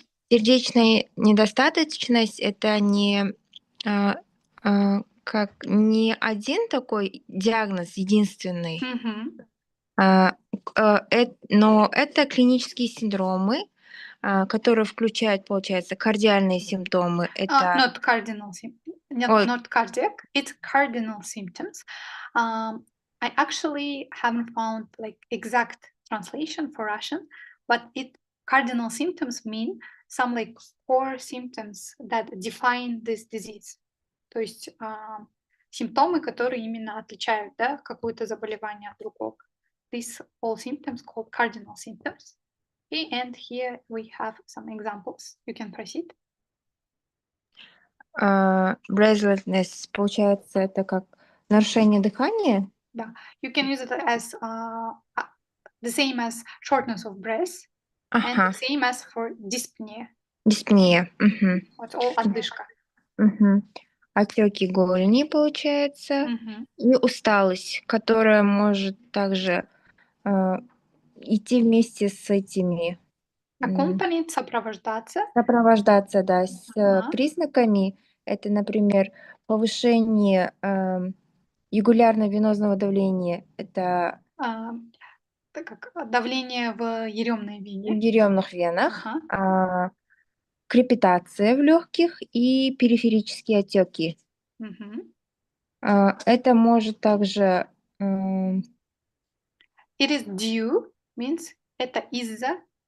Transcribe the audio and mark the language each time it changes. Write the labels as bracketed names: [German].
[Russian] Сердечная недостаточность — это не как не один такой диагноз единственный, но это клинические синдромы, которые включают, получается, кардиальные симптомы. Это [English] not cardinal symptoms, not cardiac. It's cardinal symptoms. I actually haven't found like exact translation for Russian, but cardinal symptoms mean some like core symptoms that define this disease. [Russian] То есть симптомы, которые именно отличают, да, какое-то заболевание от другого. [English] These all symptoms called cardinal symptoms. Okay, and here we have some examples. You can proceed. [Russian] Breathlessness, получается, это как нарушение дыхания? Да. [English] You can use it as the same as shortness of breath and the same as for dyspnea. Dyspnea. It's all отдышка. [Russian] Отеки голени, получается, и усталость, которая может также идти вместе с этими. [English] Accompanied, сопровождаться. [Russian] Сопровождаться, да, с признаками. Это, например, повышение югулярно-венозного давления. Это как давление в еремной вене. В еремных венах. Крепитация в легких и периферические отеки. Это может также... [English] It is due, means [Russian] это из-за.